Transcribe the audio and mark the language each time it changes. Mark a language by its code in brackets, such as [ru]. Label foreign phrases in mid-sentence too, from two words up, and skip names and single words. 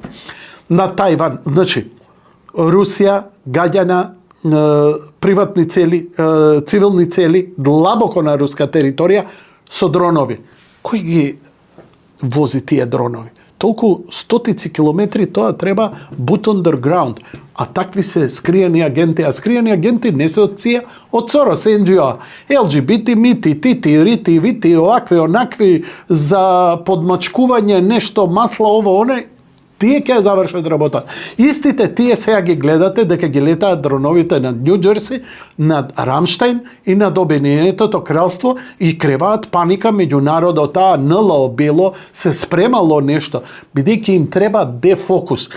[mk] На Тајван, значи, Русија гаѓа на приватни цели, цивилни цели, длабоко на руска територија со дронови. Кој ги вози тие дронови? Толку стотици километри, тоа треба [en] boot on the ground. [mk] А такви се скриени агенти, а скриени агенти не се од ЦИА, од Сорос, NGO, LGBT, мити, тити, рити, вити, овакви, онакви, за подмачкување, нешто, масла, ово, оне, тие ќе завршат работа. Истите тие сега ги гледате дека ги летаат дроновите над Нью Джерси, над Рамштайн и над Обединетото кралство и креваат паника меѓу народот, НЛО било, се спремало нешто, бидејќи им треба дефокус.